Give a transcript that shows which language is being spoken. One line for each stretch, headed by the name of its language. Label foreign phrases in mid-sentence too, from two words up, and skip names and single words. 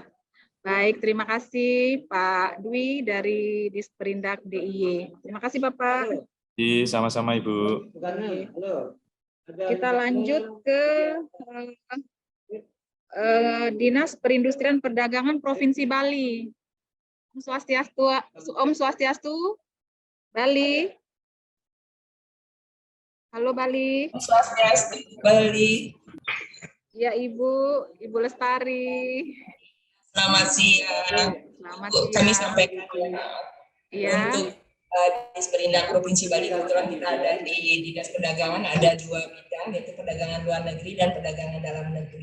Indonesian: Baik, terima kasih Pak Dwi dari Disperindak DIY. Terima kasih Bapak. Sama-sama Ibu. Kita lanjut ke Dinas Perindustrian Perdagangan Provinsi Bali.
Sanskrit: Om Swastiastu, Bali.
Indonesian: Halo Bali.
Sanskrit: Om Swastiastu, Bali.
Indonesian: Ya Ibu Lestari. Selamat siang. Selamat siang. Kami sampaikan untuk Disperindak Provinsi Bali, kebetulan kita ada di Dinas Perdagangan ada 2 bidang, yaitu perdagangan luar negeri dan perdagangan dalam negeri.